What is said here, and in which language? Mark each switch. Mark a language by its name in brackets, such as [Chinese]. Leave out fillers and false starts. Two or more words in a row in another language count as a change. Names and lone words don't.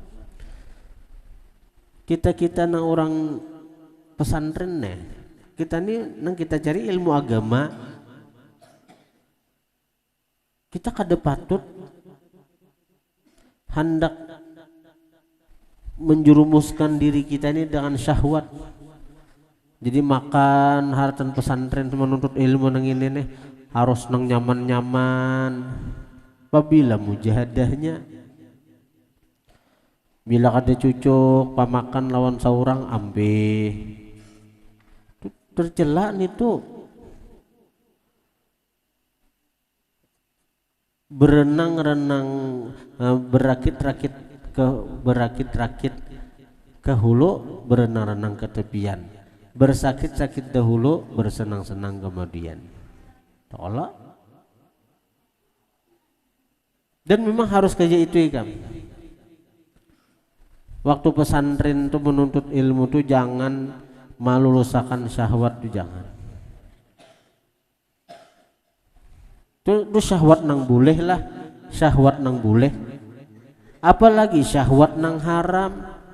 [Banjar] Kita nang orang pesantren nih, kita nih nang kita cari ilmu agama, kita kada patut hendak menjerumuskan diri kita ini dengan syahwat. Jadi makan hartan pesantren menuntut ilmu nang ini nih harus nang nyaman-nyaman. Apabila mujahadahnya, bila kada cucuk pamakan lawan seorang ambe, tercela nih tuh. Berenang-renang, berakit-rakit ke hulu, berenang-renang ke tepian, bersakit-sakit dahulu, bersenang-senang kemudian. Tolak. Dan memang harus kerja itu ikam. Waktu pesantren tuh menuntut ilmu tuh jangan melulusakan syahwat tuh, jangan. Itu syahwat nang boleh lah, syahwat nang boleh. Apalagi syahwat nang haram.